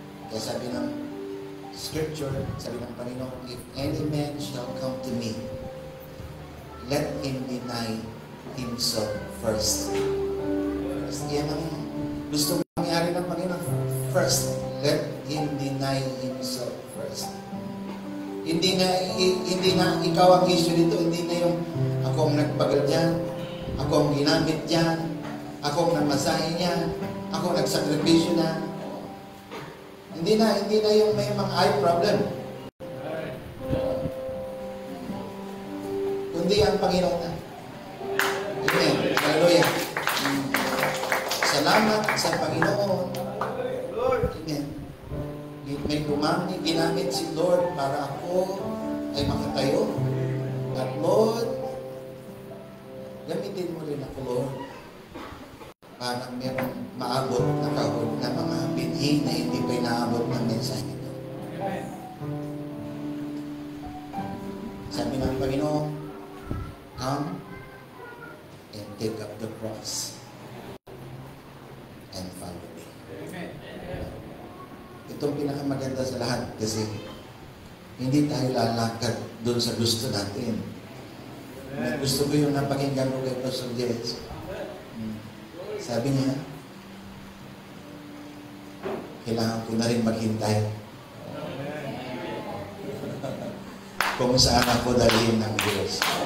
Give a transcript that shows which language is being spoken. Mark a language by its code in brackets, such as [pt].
[tl] Kaya sabi ng Scripture, sabi ng Panginoon, [en] if any man shall come to me, let him deny himself first. [tl] Yan ang gusto mangyari ng Panginoon. [en] First, let him deny himself first. [tl] Hindi na ikaw ang issue dito. Hindi na yung ako ang nagpagal dyan, ako ang ginamit dyan, ako ang namasahe niya, ako ang nagsakripisyo na. Hindi na yung may mga eye problem. Kundi ang Panginoon na. Amen. Hallelujah. Salamat sa Panginoon. Amen. May ginamit si Lord para ako ay makatayo. At Lord, gamitin mo rin ako, Lord, para merong maabot na kahod na mga binhi na hindi pa inaabot ng mensahe nito. Sabi ng Panginoon, [en] come and take up the cross and follow me. [tl] Itong pinakamaganda sa lahat kasi hindi tayo lalakad doon sa gusto natin. Gusto ko yung napakinggan ko kay Pastor Jess. Sabi niya, kailangan ko na rin maghintay kung saan ako dalhin ng Diyos.